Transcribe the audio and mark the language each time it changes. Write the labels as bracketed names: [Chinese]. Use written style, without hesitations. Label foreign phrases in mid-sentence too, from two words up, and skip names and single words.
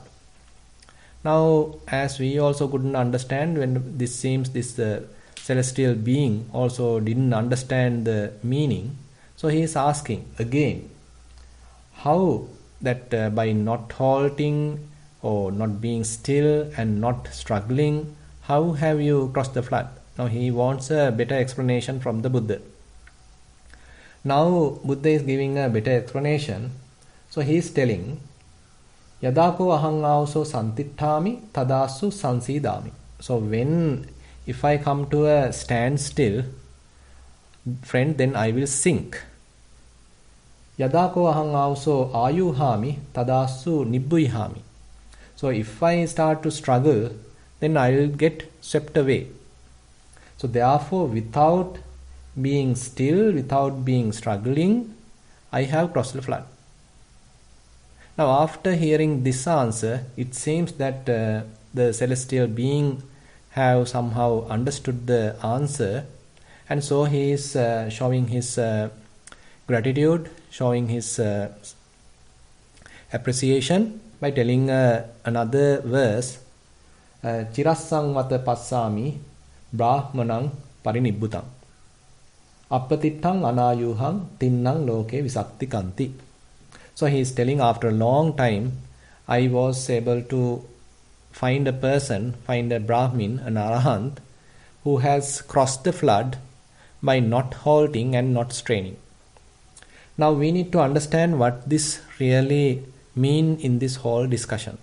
[English] Now, as we also couldn't understand, when this celestial being also didn't understand the meaning, so he is asking again, how that by not halting or not being still and not struggling, how have you crossed the flood? Now he wants a better explanation from the Buddha. Now Buddha is giving a better explanation. So he is telling, [Pali] Yadako ahang auso santittami tadasu sansidami. [English] So if I come to a standstill, friend, then I will sink. [Pali] Yadako ahang auso ayuhami tadasu nibbuyhami. [English] So if I start to struggle, then I will get swept away. So therefore, without being still, without being struggling, I have crossed the flood. Now after hearing this answer, it seems that the celestial being have somehow understood the answer, and so he is showing his gratitude, showing his appreciation by telling another verse, [Pali] Chirassang vata passami brahmanang parinibbutam appatittang anayuhang tinnang loke visakti kanti. [English] So he is telling, after a long time I was able to find a person, find a Brahmin, an Arahant, who has crossed the flood by not halting and not straining. Now we need to understand what this really means in this whole discussion.